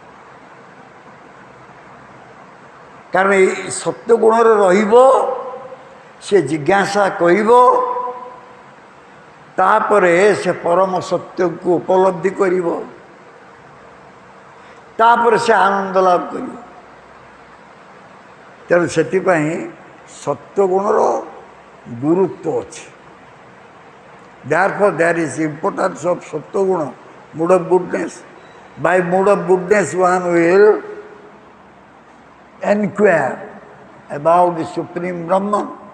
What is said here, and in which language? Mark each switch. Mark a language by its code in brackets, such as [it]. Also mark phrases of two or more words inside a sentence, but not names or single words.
[or] କାରଣ ଏଇ ସତ୍ୱଗୁଣରେ ରହିବ, ସେ ଜିଜ୍ଞାସା କରିବ, ତାପରେ ସେ ପରମ ସତ୍ୟକୁ ଉପଲବ୍ଧି କରିବ, ତାପରେ ସେ ଆନନ୍ଦ ଲାଭ କରିବ। ତେଣୁ ସେଥିପାଇଁ ସତ୍ୱଗୁଣର ଗୁରୁତ୍ୱ ଅଛି। [en] Therefore, there is importance of Sattva-guna, mood of goodness. By mood of goodness, one will inquire about the Supreme Brahman.